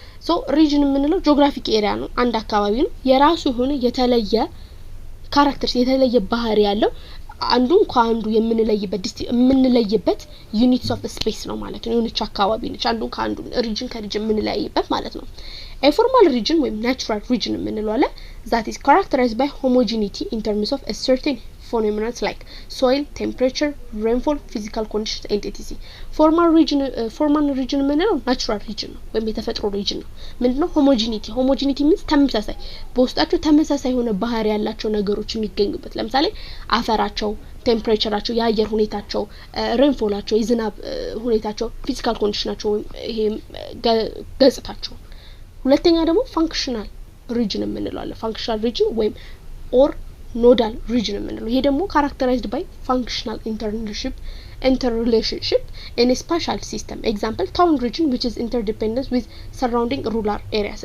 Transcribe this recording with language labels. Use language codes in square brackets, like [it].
[am] so region የምንለው geographic area ነው። አንድ አካባቢ ነው የራሱ የሆነ የተለየ characters የተለየ ባህሪ ያለው አንዱን ከአንዱ የምንለይበት units of space ነው ማለት ነው። የሆነች አካባቢ ነች አንዱን ከአንዱ region ከሪጅን የምንለይበት ማለት ነው። a formal region ወይም natural region የምንለው አለ [en] that is characterized by homogeneity in terms of a certain phenomena like soil, temperature, rainfall, physical conditions and etc. [am] formal region የምንለው natural region ነው ወይም የተፈጥሮ region ነው። ምንድነው homogeneity means ተመሳሳይ በውስጣቸው ተመሳሳይ ሆነ ባህሪ ያላቸው ነገሮች የሚገኙበት ለምሳሌ አፈራቸው፣ ቴምፕሬቸራቸው፣ የአየር ሁኔታቸው፣ ሬንፎላቸው፣ የዝናብ ሁኔታቸው፣ ፊዚካል ኮንዲሽናቸው ይሄ ገጽታቸው። ሁለተኛ ደግሞ functional region የምንለው አለ functional region ወይም or [en] ኖዳል ሪጅን [am] የምንለው። ይሄ ደግሞ [en] ካራክተራይዝድ ባይ ፋንክሽናል interrelationship in a spatial system. Example, town region which is interdependent with surrounding rural areas.